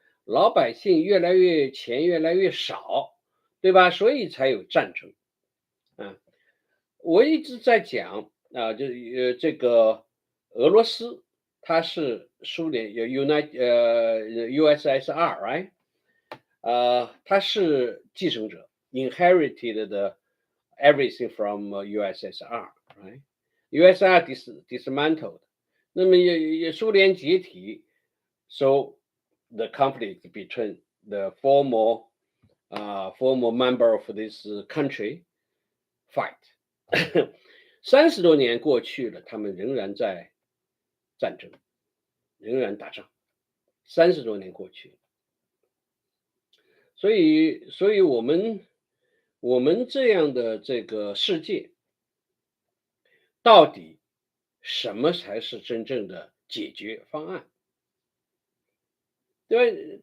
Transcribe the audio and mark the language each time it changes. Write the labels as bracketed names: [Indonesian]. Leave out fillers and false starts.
[Chinese] 老百姓钱越来越少，对吧？所以才有战争。啊，我一直在讲啊，这个俄罗斯他是苏联USSR， [English] right？ [Chinese] 他是继承者 [English] ，inherited the everything from USSR，right？USSR dismantled， [Chinese] 那么也苏联解体 [English] ，so the conflict between the former member of this country fight [Chinese] 30多年过去了，他们仍然在战争，仍然打仗。 30多年过去了，所以我们这样的这个世界，到底什么才是真正的解决方案？对吧？